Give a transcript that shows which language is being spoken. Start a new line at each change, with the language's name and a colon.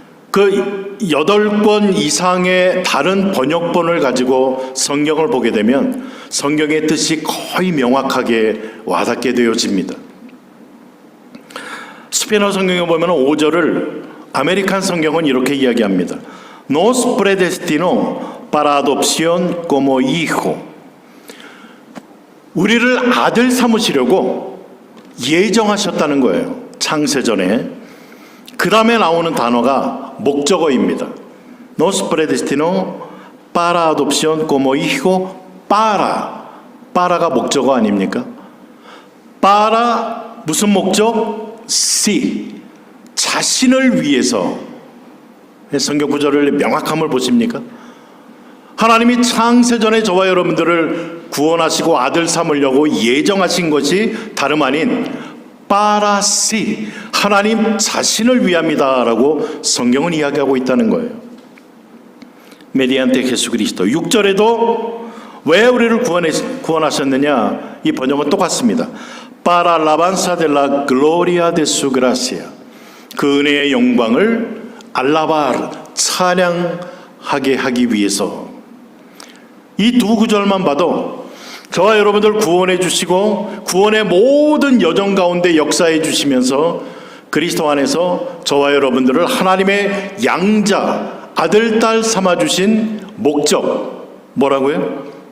Korean: 그 8권 이상의 다른 번역본을 가지고 성경을 보게 되면 성경의 뜻이 거의 명확하게 와닿게 되어집니다. 스페인어 성경에 보면 5절을 아메리칸 성경은 이렇게 이야기합니다.
Spanish: Nos predestinó para adopción como hijo.
Korean: 우리를 아들 삼으시려고 예정하셨다는 거예요. 창세전에. 그 다음에 나오는 단어가 목적어입니다.
Spanish: Nos predestinó para adopción como hijo para
Korean: 가 목적어 아닙니까? para 무슨 목적? si 자신을 위해서. 성경 구절을 명확함을 보십니까? 하나님이 창세전에 저와 여러분들을 구원하시고 아들 삼으려고 예정하신 것이 다름 아닌
Spanish: para si
Korean: 하나님 자신을 위함이다라고 성경은 이야기하고 있다는 거예요.
Spanish: mediante Jesucristo.
Korean: 6절에도 왜 우리를 구원하셨느냐? 이 번역은 똑같습니다.
Spanish: para alabanza de la gloria de su gracia.
Korean: 그 은혜의 영광을 알라바르 찬양하게 하기 위해서. 이 두 구절만 봐도 저와 여러분들 구원해 주시고 구원의 모든 여정 가운데 역사해 주시면서 그리스도 안에서 저와 여러분들을 하나님의 양자 아들 딸 삼아 주신 목적 뭐라고요?